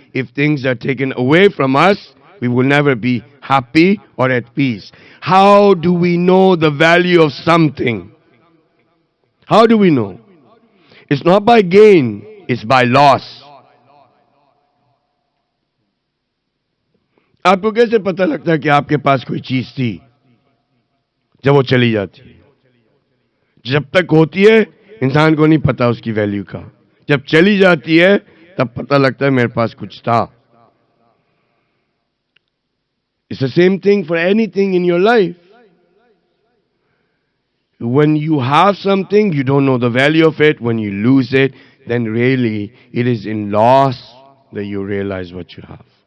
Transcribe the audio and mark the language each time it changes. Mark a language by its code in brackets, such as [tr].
[en] If things are taken away from us, we will never be happy or at peace. How do we know the value of something? How do we know? It's not by gain, it's by loss. [hi] आपको कैसे पता लगता है कि आपके पास कोई चीज थी जब वो चली जाती है? जब तक होती है इंसान को नहीं पता उसकी वैल्यू का, जब चली जाती है तब पता लगता है मेरे पास कुछ था. [en] It's the same thing for anything in your life. When you have something, you don't know the value of it. When you lose it, then really it is in loss that you realize what you have.